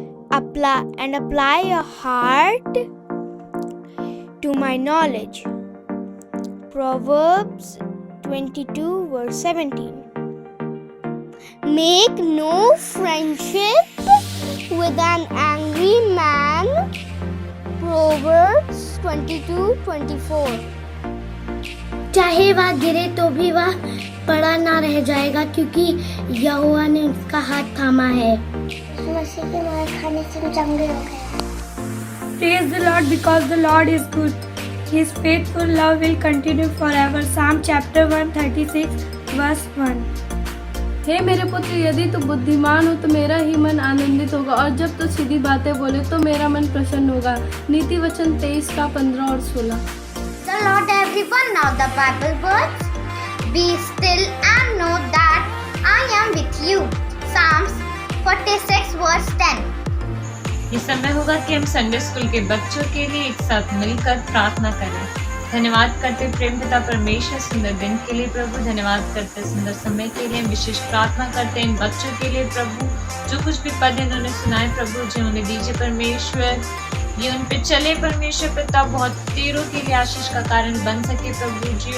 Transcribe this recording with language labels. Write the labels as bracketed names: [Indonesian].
[English] Apply your heart to my knowledge. Proverbs 22 verse 17. Make no friendship with an angry man. Proverbs 22:24. [Hindi] चाहे वह गिरे तो भी वह पड़ा ना रह जाएगा, क्योंकि यहोवा ने उसका हाथ थामा है। मसीह के मार खाने से चंगे हो गए। [English] Praise the Lord because the Lord is good. His faithful love will continue forever. Psalm chapter 136 verse 1. [Hindi] हे मेरे पुत्र, यदि तू बुद्धिमान हो तो मेरा ही मन आनंदित होगा, और जब तू सीधी बातें बोले तो मेरा मन प्रसन्न होगा। नीति वचन 23 का 15 और 16। [English] The Lord everyone, now the Bible words. Be still and know that I am with you. Psalms 46 verse 10. [Hindi] ये समय होगा कि हम संडे स्कूल के बच्चों के लिए एक साथ मिलकर प्रार्थना करें। धन्यवाद करते प्रेम पिता परमेश्वर सुंदर दिन के लिए प्रभु। धन्यवाद करते सुंदर समय के लिए। विशेष प्रार्थना करते इन बच्चों के लिए प्रभु, जो कुछ भी पद इन्होंने सुनाए प्रभु, जो उन्हें दीजिए परमेश्वर, ये उन पे चले परमेश्वर पिता, बहुत तेरों के लिए आशीष का कारण बन सके प्रभु जी।